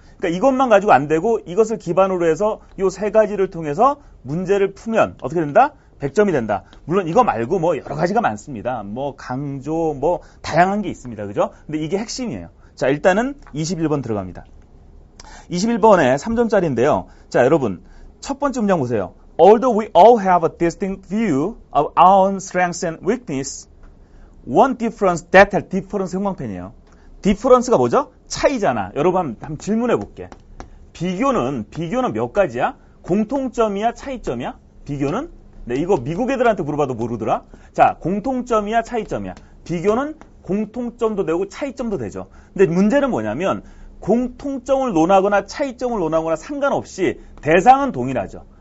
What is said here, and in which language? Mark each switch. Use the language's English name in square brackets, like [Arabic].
[Korean] 그러니까 이것만 가지고 안 되고 이것을 기반으로 해서 이 세 가지를 통해서 문제를 풀면 어떻게 된다? 100점이 된다. 물론 이거 말고 뭐 여러 가지가 많습니다. 뭐 강조, 뭐 다양한 게 있습니다. 그죠? 근데 이게 핵심이에요. 자, 일단은 21번 들어갑니다. 21번에 3점짜리인데요. 자, 여러분 첫 번째 문장 보세요. [English] Although we all have a distinct view of our own strengths and weakness, one difference that has difference [Korean] 형광펜이에요. difference가 뭐죠? 차이잖아. 여러분 한번 질문해 볼게. 비교는 몇 가지야? 공통점이야, 차이점이야? 비교는? 네, 이거 미국 애들한테 물어봐도 모르더라. 자, 공통점이야, 차이점이야? 비교는 공통점도 되고 차이점도 되죠. 근데 문제는 뭐냐면 공통점을 논하거나 차이점을 논하거나 상관없이 대상은 동일하죠.